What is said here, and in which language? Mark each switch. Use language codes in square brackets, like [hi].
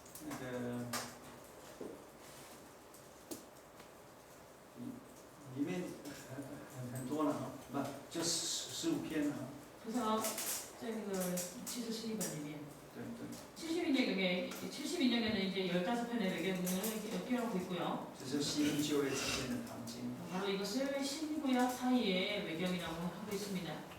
[zh] 那个里面很多了啊，不就15篇了啊。 [ko] 그래서 [zh] 这个72本里面对对， [ko] 72년에는 이제 15편의 외경을 끼워놓고 있고요. [zh] 这就是新旧约之间的堂经。 [ko] 바로 이것을 신구약 사이의 외경이라고 하고 있습니다.